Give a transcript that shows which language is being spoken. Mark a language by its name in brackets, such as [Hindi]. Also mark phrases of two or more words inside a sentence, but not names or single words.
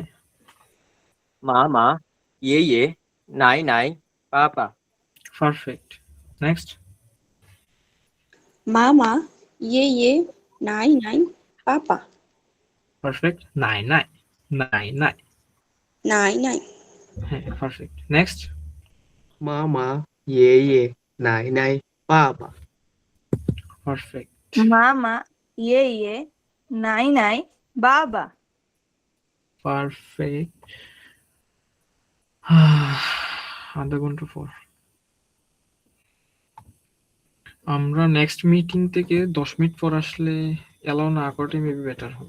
[Chinese] 妈妈，爷，奶，爸爸. [Bangla] পারফেক্ট। নেক্সট। [Chinese] 妈妈，爷爷，奶，爸爸. [Bangla] পারফেক্ট। নাই। [Chinese] Nai. [Bangla] হ্যাঁ, পারফেক্ট। নেক্সট। [Chinese] 妈妈、爷爷、奶奶、爸爸。 [Bangla] পারফেক্ট। [Chinese] 妈妈，爷，奶，爸爸. [Bangla] পারফেক্ট। আধা ঘন্টা পর আমরা নেক্সট মিটিং থেকে 10 মিনিট পর আসলে অ্যালাউ না করাটাই মেবি বেটার হবে।